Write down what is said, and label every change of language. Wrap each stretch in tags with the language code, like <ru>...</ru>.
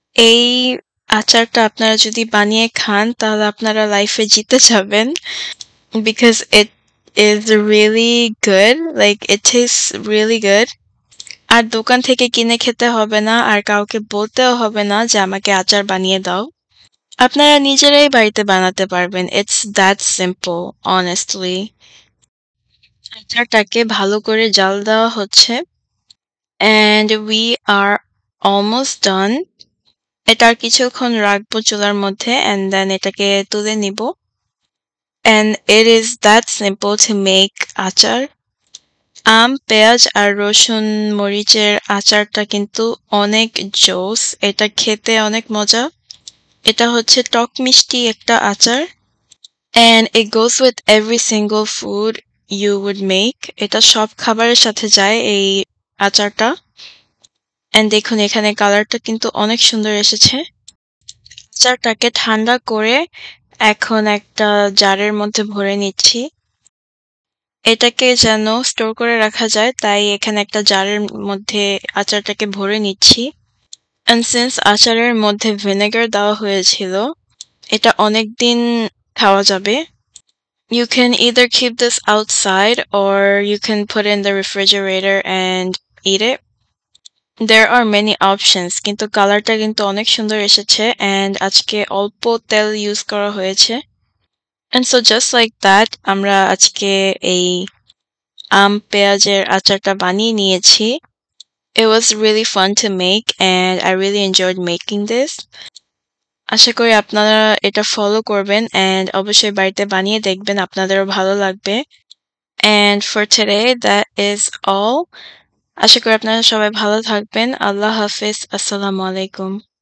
<bn>এই আচারটা আপনারা যদি বানিয়ে খান তাহলে আপনারা লাইফে জিতে যাবেন</bn> <en>because it is really good,</en> <bn>like it tastes really good. আর দোকান থেকে কিনে খেতে হবে না আর কাউকে বলতেও হবে না যে আমাকে আচার বানিয়ে দাও। আপনারা নিজেরাই বাড়িতে বানাতে পারবেন।</bn> <en>It's that simple, honestly.</en> <bn>আচারটাকে ভালো করে জাল দেওয়া হচ্ছে</bn> <en>and we are almost done.</en> <bn>এটা আর কিছুক্ষণ রাখবো চুলার মধ্যে</bn> <en>and then</en> <bn>এটাকে তুলে নিব</bn> <en>and it is that simple to make</en> <bn>আচার। আম, পেঁয়াজ আর রসুন মরিচের আচারটা কিন্তু অনেক জোস, এটা খেতে অনেক মজা। এটা হচ্ছে টক মিষ্টি একটা আচার</bn> <en>and it goes with every single food you would make.</en> <bn>এটা সব খাবারের সাথে যায় এই আচারটা and দেখুন এখানে কালারটা কিন্তু অনেক সুন্দর এসেছে। আচারটাকে ঠান্ডা করে এখন একটা জারের মধ্যে ভরে নিচ্ছি। এটাকে যেন স্টোর করে রাখা যায় তাই এখানে একটা জারের মধ্যে আচারটাকে ভরে নিচ্ছি</bn> <en>and since</en> <bn>আচারের মধ্যে ভিনেগার দেওয়া হয়েছিল এটা অনেকদিন খাওয়া যাবে।</bn> <en>You can either keep this outside or you can put it in the refrigerator and eat it. There are many options</en> <bn>কিন্তু কালারটা কিন্তু অনেক সুন্দর এসেছে and আজকে অল্প তেল ইউজ করা হয়েছে</bn> <en>and so just like that</en> <bn>আমরা আজকে এই আম পেঁয়াজের আচারটা বানিয়ে নিয়েছি।</bn> <en>It was really fun to make and I really enjoyed making this.</en> <bn>আশা করি আপনারা এটা ফলো করবেন and অবশ্যই বাড়িতে বানিয়ে দেখবেন, আপনাদেরও ভালো লাগবে।</bn> <en>And for today that is all.</en> <bn>আশা করি আপনারা সবাই ভালো থাকবেন। আল্লাহ হাফিজ। আসসালামু আলাইকুম।</bn>